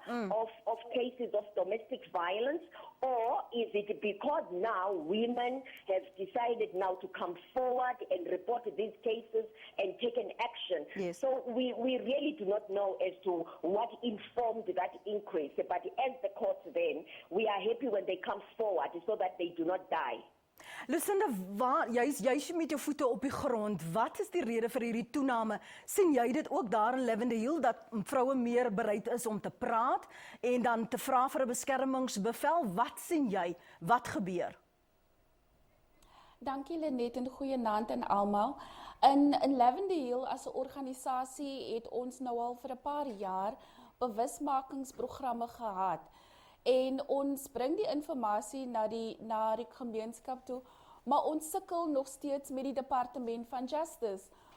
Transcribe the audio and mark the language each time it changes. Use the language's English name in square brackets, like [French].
[English] of cases of domestic violence, or is it because now women have decided now to come forward and report these cases and take an action? Yes. So we really do not know as to what informed that increase, but as the courts then, we are happy when they come forward so that they do not die. [Afrikaans] Lucinda, jy's met jou voete op die grond. Wat is die rede vir hierdie toename? Sien jy dit ook daar in Lavender Hill dat vroue meer bereid is om te praat en dan te vra vir 'n beskermingsbevel? Wat sien jy? Wat gebeur? Dankie Lenet en goeienaand aan almal. In Lavender Hill as 'n organisasie het ons nou al vir 'n paar jaar bewusmakingsprogramme gehad. En ons bring die informasie na die gemeenskap toe, maar ons sukkel nog steeds met die departement van Justice.